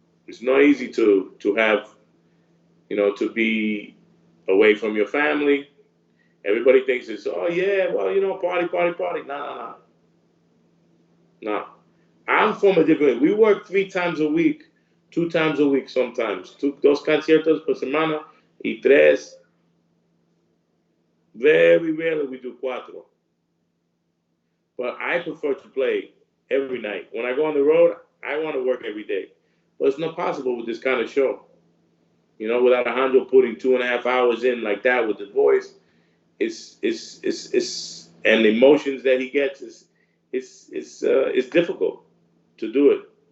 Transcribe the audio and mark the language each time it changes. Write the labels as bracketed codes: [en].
[en] It's not easy to have to be away from your family. Everybody thinks it's yeah, well party party party. Nah, nah. I'm from a different. We work 3 times a week, 2 times a week sometimes. [es] Dos conciertos por semana y tres. [en] Very rarely we do cuatro. But I prefer to play every night. When I go on the road, I want to work every day. But it's not possible with this kind of show. Without Alejandro putting 2.5 hours in like that with the voice, it's and the emotions that he gets it's difficult to do it.